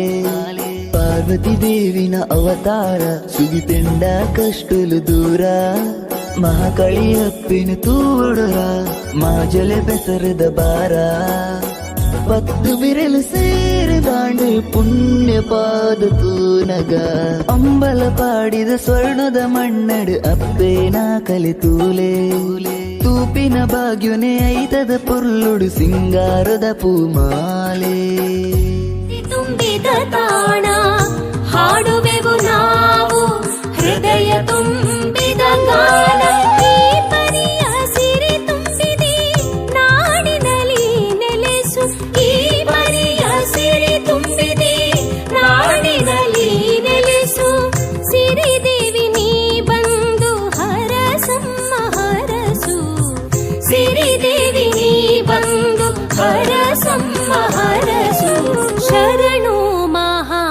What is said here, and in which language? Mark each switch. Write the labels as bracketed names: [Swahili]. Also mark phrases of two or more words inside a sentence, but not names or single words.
[Tulu] ಪಾರ್ವತಿ ದೇವಿನ ಅವತಾರ ಸುಗಿತೆಂಡ ಕಷ್ಟಲು ದೂರ ಮಹಾಕಳಿ ಅಪ್ಪಿನ ತೂಡುರ ಮಾಜಲೆ ಬೆಸರದ ಬಾರ ಪತ್ತು ಬಿರಲು ಸೇರಿದಾಂಡು ಪುಣ್ಯ ಪಾದ ತೂನಗ ಅಂಬಲ ಪಾಡಿದ ಸ್ವರ್ಣದ ಮಣ್ಣಡು ಅಪ್ಪೇನ ಕಲಿತೂಲೆ ತೂಪಿನ ಭಾಗ್ಯುನೆ ಐತದ ಪುರ್ಲುಡು ಸಿಂಗಾರದ ಪೂಮಾಲೆ [Kannada] ತುಂಬಿದ ತಾಣ ಹಾಡುವೆವು ನಾವು ಹೃದಯ ತುಂಬಿದ ಗಾನ ಈ ಪರಿಯ ಸಿರಿ ತುಂಬಿದೆ ನಾಡಿನಲ್ಲಿ ನೆಲೆಸು ಈ ಪರಿಯ ಸಿರಿ ತುಂಬಿದೆ ನಾಡಿನಲ್ಲಿ ನೆಲೆಸು ಸಿರಿದೇವಿ ನೀ ಬಂದು ಹರಸಮ್ಮ ಹರಸು ಸಿರಿದೇವಿ ನೀ ಬಂದು ಹರಸಮ್ಮ ಹರಸು ಶರಣು ಮಹಾ